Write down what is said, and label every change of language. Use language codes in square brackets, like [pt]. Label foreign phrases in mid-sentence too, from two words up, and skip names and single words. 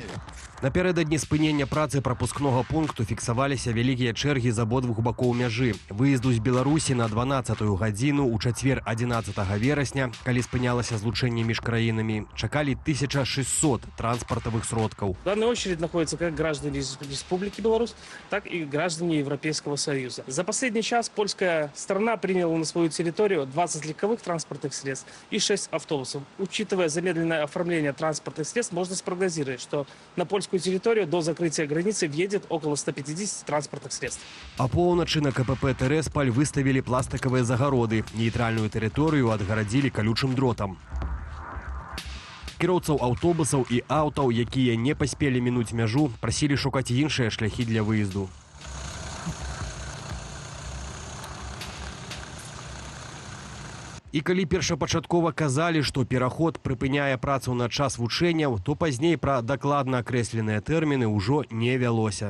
[be] Напярэдадні спынення працы прапускнога пункту фіксаваліся вялікія чэргі з абодвух бакоў мяжы. Выезду з Беларусі на 12-ю гадзіну ў чацвер 11 верасня, калі спынялася злучэнне між краінамі, чакалі 1600 транспартавых сродкаў. [ru] В данной очереди находятся как граждане Республики Беларусь, так и граждане Европейского Союза. За последний час польская сторона приняла на свою территорию 20 легковых транспортных средств и 6 автобусов. Учитывая замедленное оформление транспортных средств, можно спрогнозировать, что на польскую территорию до закрытия границы въедет около 150 транспортных средств. [be] А поўначы на КПП «Тэрэсполь» выставілі пластикавыя загароды. Нейтральную тэрыторыю адгарадзілі калючым дротам. Кіроўцаў аўтобусаў і аўтаў, якія не паспелі мінуць мяжу, прасілі шукаць іншыя шляхі для выезду. І калі першапачаткова казалі, што пераход прыпыняе працу на час вучэнняў, то пазней пра дакладна акрэсленыя тэрміны ўжо не вялося.